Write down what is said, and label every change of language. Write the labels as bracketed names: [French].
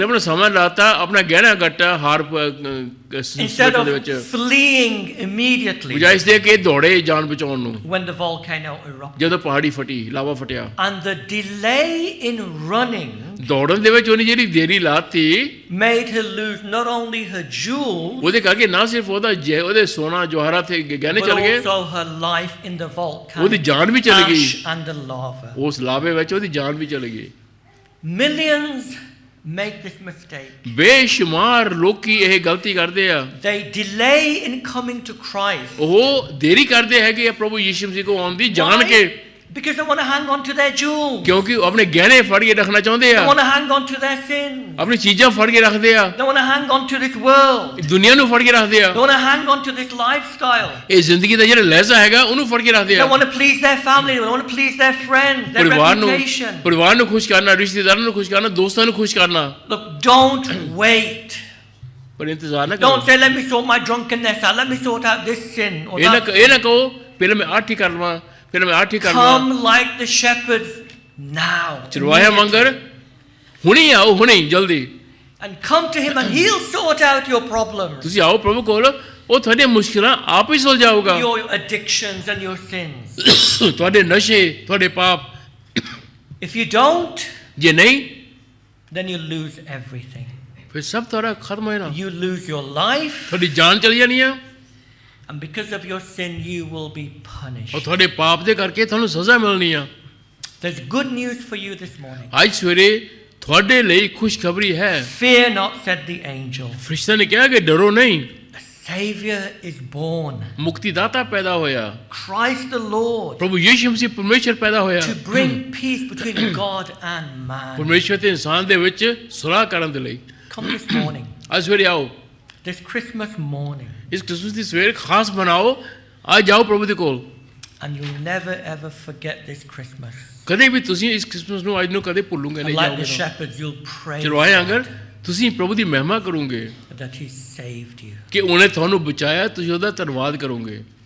[Punjabi] ਉਹਨੇ ਆਪਣਾ ਸਮਾਂ ਲਾਤਾ ਆਪਣਾ ਗਹਿਣਾ ਗੱਟਾ ਹਾਰ [English] instead of [Punjabi] ਦੇ ਵਿੱਚ [English] fleeing immediately [Punjabi] ਬਜਾਏ ਇਸ ਦੇ ਕਿ ਦੌੜੇ ਜਾਨ ਬਚਾਉਣ ਨੂੰ [English] when the volcano erupted. [Punjabi] ਜਦੋਂ ਪਹਾੜੀ ਫਟੀ ਲਾਵਾ ਫਟਿਆ। [English] And the delay in running [Punjabi] ਦੌੜਨ ਦੇ ਵਿੱਚ ਉਹਨੇ ਜਿਹੜੀ ਦੇਰੀ ਲਾਤੀ [English] made her lose not only her jewels [Punjabi] ਉਹਦੇ ਕਰਕੇ ਨਾ ਸਿਰਫ ਉਹਦੇ ਸੋਨਾ ਜਵਾਹਰਾਤ ਤੇ ਗਹਿਣੇ [English] but [Punjabi] ਚਲ ਗਏ [English] also her life in the volcano. [Punjabi] ਉਹਦੀ ਜਾਨ ਵੀ ਚਲੀ ਗਈ [English] Ash and the lava. [Punjabi] ਉਸ ਲਾਵੇ ਵਿੱਚ ਉਹਦੀ ਜਾਨ ਵੀ ਚਲੀ ਗਈ। [English] Millions make this mistake. [Punjabi] ਬੇਸ਼ੁਮਾਰ ਲੋਕੀ ਇਹ ਗਲਤੀ ਕਰਦੇ ਆ। [English] They delay in coming to Christ. [Punjabi] ਉਹ ਦੇਰੀ ਕਰਦੇ ਹੈਗੇ ਆ ਪ੍ਰਭੂ ਯਿਸੂ ਮਸੀਹ ਕੋ ਆਉਣ ਦੀ ਜਾਣ ਕੇ [English] Because they want to hang on to their jewels. [Punjabi] ਕਿਉਂਕਿ ਉਹ ਆਪਣੇ ਗਹਿਣੇ ਫੜ ਕੇ ਰੱਖਣਾ ਚਾਹੁੰਦੇ [English] They [Punjabi] ਆ [English] want to hang on to their sins. [Punjabi] ਆਪਣੀ ਚੀਜ਼ਾਂ ਫੜ ਕੇ ਰੱਖਦੇ ਆ [English] They want to hang on to this world. [Punjabi] ਦੁਨੀਆ ਨੂੰ ਫੜ ਕੇ ਰੱਖਦੇ ਆ [English] They want to hang on to this lifestyle. [Punjabi] ਇਹ ਜ਼ਿੰਦਗੀ ਦਾ ਜਿਹੜਾ ਲਹਿਜ਼ਾ ਹੈਗਾ ਉਹਨੂੰ ਫੜ ਕੇ ਰੱਖਦੇ [English] They [Punjabi] ਆ [English] want to please their family. They want to please their friends, their reputation. [Punjabi] ਪਰਿਵਾਰ ਨੂੰ ਖੁਸ਼ ਕਰਨਾ ਰਿਸ਼ਤੇਦਾਰਾਂ ਨੂੰ ਖੁਸ਼ ਕਰਨਾ ਦੋਸਤਾਂ ਨੂੰ ਖੁਸ਼ ਕਰਨਾ। [English] Look, don't wait. [Punjabi] ਪਰ ਇੰਤਜ਼ਾਰ ਨਾ ਕਰੋ। [English] Don't say, let me sort my drunkenness out. Let me sort out this sin or that. [Punjabi] ਇਹ ਨਾ ਕਹੋ ਪਹਿਲਾਂ ਮੈਂ ਆਹ ਠੀਕ ਕਰ ਲਵਾਂ ਫਿਰ ਮੈਂ ਆਹ ਠੀਕ ਕਰ ਲਵਾਂ। [English] Come like the shepherds now. [Punjabi] ਚਰਵਾਹਿਆਂ ਵਾਂਗਰ ਹੁਣੇ ਆਓ ਹੁਣੇ ਜਲਦੀ। [English] And come to him and he'll sort out your problems. [Punjabi] ਤੁਸੀਂ ਆਓ ਪ੍ਰਭੂ ਕੋਲ ਉਹ ਤੁਹਾਡੀਆਂ ਮੁਸ਼ਕਿਲਾਂ ਆਪ ਹੀ ਸੁਲਝਾਊਗਾ। [English] Your addictions and your sins. [Punjabi] ਤੁਹਾਡੇ ਨਸ਼ੇ ਤੁਹਾਡੇ ਪਾਪ। [English] If you don't, [Punjabi] ਜੇ ਨਹੀਂ [English] then you lose everything. [Punjabi] ਫਿਰ ਸਭ ਤੁਹਾਡਾ ਖਤਮ ਹੋ ਜਾਣਾ। [English] You lose your life. [Punjabi] ਤੁਹਾਡੀ ਜਾਨ ਚਲੀ ਜਾਣੀ ਆ। [English] And because of your sin, you will be punished. [Punjabi] ਔਰ ਤੁਹਾਡੇ ਪਾਪ ਦੇ ਕਰਕੇ ਤੁਹਾਨੂੰ ਸਜ਼ਾ ਮਿਲਣੀ ਆ। [English] There's good news for you this morning. [Punjabi] ਅੱਜ ਸਵੇਰੇ ਤੁਹਾਡੇ ਲਈ ਖੁਸ਼ਖਬਰੀ ਹੈ। [English] Fear not, said the angel. [Punjabi] ਫਰਿਸ਼ਤਾ ਨੇ ਕਿਹਾ ਕਿ ਡਰੋ ਨਹੀਂ। [English] A Savior is born. [Punjabi] ਮੁਕਤੀਦਾਤਾ ਪੈਦਾ ਹੋਇਆ। [English] Christ the Lord. [Punjabi] ਪ੍ਰਭੂ ਯਿਸੂ ਮਸੀਹ ਪਰਮੇਸ਼ਰ ਪੈਦਾ ਹੋਇਆ। [English] To bring peace between God and man. [Punjabi] ਪਰਮੇਸ਼ਰ ਤੇ ਇਨਸਾਨ ਦੇ ਵਿੱਚ ਸੁਲ੍ਹਾ ਕਰਨ ਦੇ ਲਈ। [English] Come this morning. [Punjabi] ਅੱਜ ਸਵੇਰੇ ਆਓ। [English] this Christmas morning. [Punjabi] ਇਸ ਕ੍ਰਿਸਮਸ ਦੀ ਸਵੇਰ ਖਾਸ ਬਣਾਓ, ਆ ਜਾਓ ਪ੍ਰਭੂ ਦੇ ਕੋਲ। [English] And you'll never ever forget this Christmas. [Punjabi] ਕਦੇ ਵੀ ਤੁਸੀਂ ਇਸ ਕ੍ਰਿਸਮਸ ਨੂੰ ਅੱਜ ਨੂੰ ਕਦੇ ਭੁੱਲੋਗੇ ਨਹੀਂ [English] And like the [Punjabi] ਜਾਓਗੇ। [English] shepherds, you'll pray [Punjabi] ਚਰਵਾਹੇ ਆਂਗਰ ਤੁਸੀਂ ਪ੍ਰਭੂ ਦੀ ਮਹਿਮਾ ਕਰੋਗੇ [English] that He saved you. [Punjabi] ਕਿ ਉਹਨੇ ਤੁਹਾਨੂੰ ਬਚਾਇਆ, ਤੁਸੀਂ ਉਹਦਾ ਧੰਨਵਾਦ ਕਰੋਗੇ।